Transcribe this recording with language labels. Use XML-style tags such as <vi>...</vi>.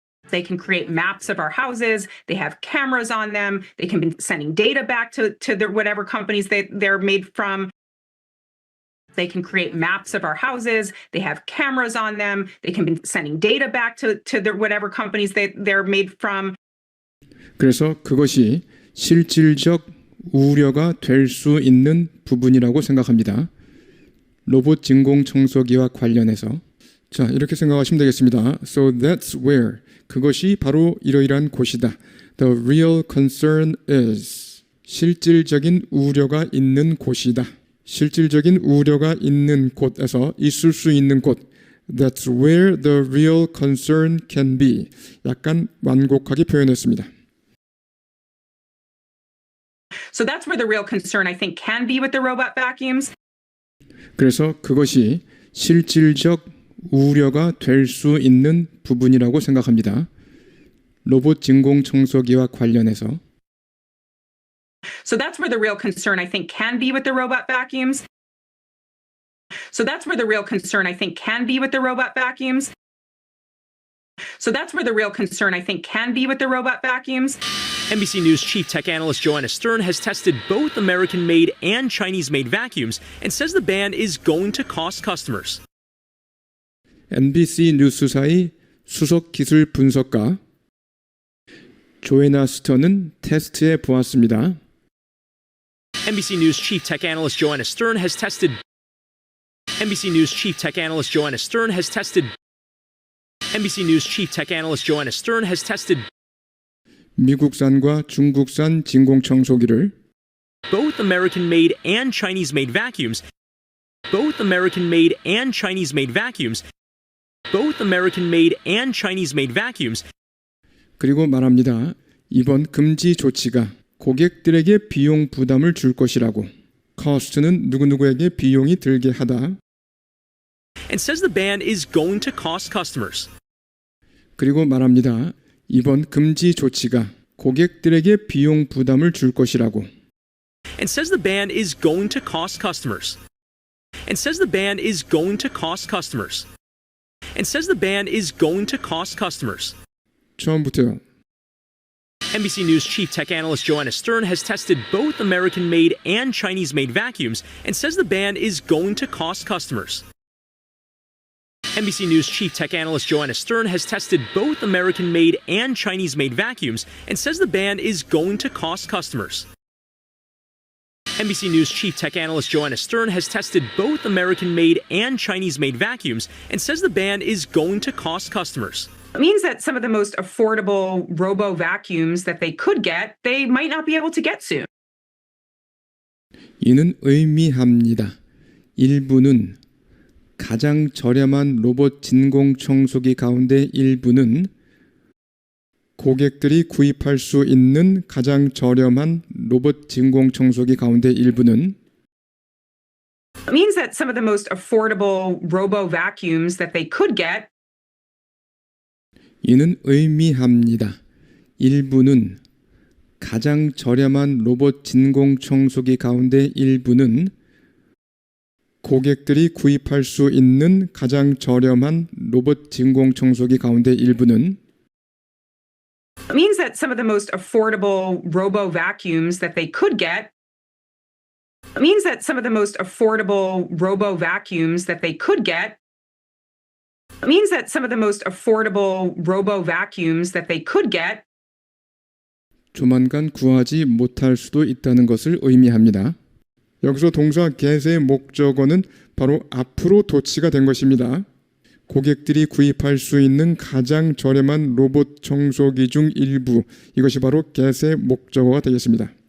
<en>They can create maps of our houses. They have cameras on them. They can be sending data back to the whatever companies they're made from. They can create maps of our houses. They have cameras on them. They can be sending data back to the whatever companies they're made from.</en> <ko>그래서 그것이 실질적 우려가 될 수 있는 부분이라고 생각합니다. 로봇 진공 청소기와 관련해서 자 이렇게 생각하시면 되겠습니다.</ko> <en>So that's where</en> <ko>그것이 바로 이러이러한 곳이다.</ko> <en>The real concern is</en> <ko>실질적인 우려가 있는 곳이다. 실질적인 우려가 있는 곳에서 있을 수 있는 곳.</ko> <en>That's where the real concern can be.</en> <ko>약간 완곡하게 표현했습니다.</ko> <en>So that's where the real concern, I think, can be with the robot vacuums.</en> <ko>그래서 그것이 실질적 우려가 될 수 있는 부분이라고 생각합니다. 로봇 진공 청소기와 관련해서</ko> <en>So that's where the real concern, I think, can be with the robot vacuums. So that's where the real concern, I think, can be with the robot vacuums. So that's where the real concern, I think, can be with the robot vacuums. NBC News chief tech analyst Joanna Stern has tested both American-made and Chinese-made vacuums and says the ban is going to cost customers.</en> <ko>NBC 뉴스사의 수석 기술 분석가 조애나 스턴은 테스트해 보았습니다.</ko> <en>NBC News chief tech analyst Joanna Stern has tested NBC News chief tech analyst Joanna Stern has tested NBC News chief tech analyst Joanna Stern has tested</en> <ko>미국산과 중국산 진공 청소기를</ko> <en>both American-made and Chinese-made vacuums both American-made and Chinese-made vacuums both American-made and Chinese-made vacuums</en> <ko>그리고 말합니다. 이번 금지 조치가 고객들에게 비용 부담을 줄 것이라고. cost는 누구누구에게 비용이 들게 하다.</ko> <en>and says the ban is going to cost customers.</en> <ko>그리고 말합니다. 이번 금지 조치가 고객들에게 비용 부담을 줄 것이라고.</ko> <en>and says the ban is going to cost customers. and says the ban is going to cost customers. and says the ban is going to cost customers.</en> <ko>처음부터요.</ko> <en>NBC News chief tech analyst Joanna Stern has tested both American-made and Chinese-made vacuums and says the ban is going to cost customers. NBC News chief tech analyst Joanna Stern has tested both American-made and Chinese-made vacuums and says the ban is going to cost customers. NBC News chief tech analyst Joanna Stern has tested both American-made and Chinese-made vacuums and says the ban is going to cost customers. It means that some of the most affordable robo vacuums that they could get, they might not be able to get soon.</en> <ko>이는 의미합니다. 일부는 가장 저렴한 로봇 진공 청소기 가운데 일부는 고객들이 구입할 수 있는 가장 저렴한 로봇 진공 청소기 가운데 일부는</ko> <en>It means that some of the most affordable robo vacuums that they could get,</en> <ko>이는 의미합니다. 일부는 가장 저렴한 로봇 진공 청소기 가운데 일부는 고객들이 구입할 수 있는 가장 저렴한 로봇 진공 청소기 가운데 일부는</ko> <en>it means that some of the most affordable robo vacuums that they could get, it means that some of the most affordable robo vacuums that they could get, it means that some of the most affordable robo vacuums that they could get</en> <ko>조만간 구하지 못할 수도 있다는 것을 의미합니다. 여기서 동사 get의 목적어는 바로 앞으로 도치가 된 것입니다. 고객들이 구입할 수 있는 가장 저렴한 로봇 청소기 중 일부, 이것이 바로 get의 목적어가 되겠습니다.</ko>